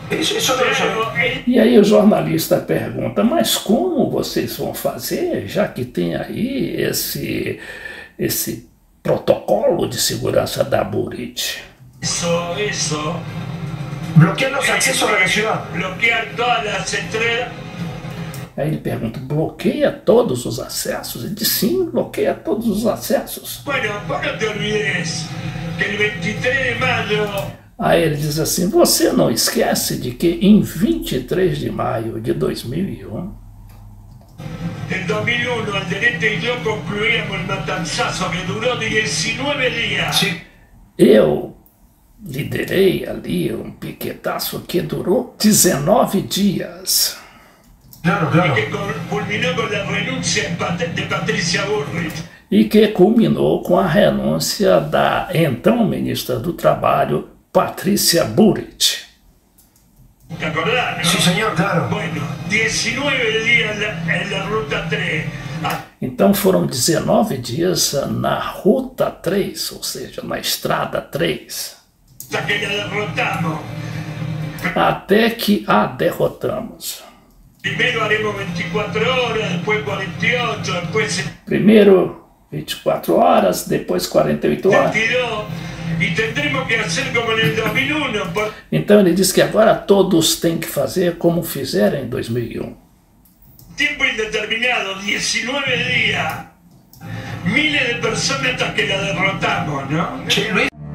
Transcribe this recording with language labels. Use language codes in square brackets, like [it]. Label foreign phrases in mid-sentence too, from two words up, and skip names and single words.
[pt] E aí o jornalista pergunta, mas como vocês vão fazer, já que tem aí esse protocolo de segurança da Bullrich? Isso. Bloquear os acessos à cidade. Bloquear todas as entradas. Aí ele pergunta, bloqueia todos os acessos? Ele diz, sim, bloqueia todos os acessos. [es] Bueno, vos não te olvides que el 23 de maio... [pt] Aí ele diz assim, você não esquece de que em 23 de maio de 2001... Em 2001, Alderete e eu concluímos o matançaço que durou 19 dias. Sim. Eu liderei ali um piquetaço que durou 19 dias. Claro. E que culminou com a renúncia de Patrícia Bullrich. E que culminou com a renúncia da então ministra do Trabalho, Patrícia Bullrich. [es] ¿Te acordás, no? Sí, señor, claro. Bueno, 19 días en la ruta 3. [pt] Então foram 19 dias na Ruta 3, ou seja, na Estrada 3. [es] Hasta que la derrotamos. [pt] Até que a derrotamos. [es] Primero haremos 24 horas, después 48, después... [pt] Primeiro 24 horas, depois 48 horas. [es] 22, y tendremos que hacer como en el 2001. [pt] Então ele diz que agora todos têm que fazer como fizeram em 2001. [es] Tiempo indeterminado, 19 días. Miles de personas hasta que la derrotamos, ¿no? Che, Luis,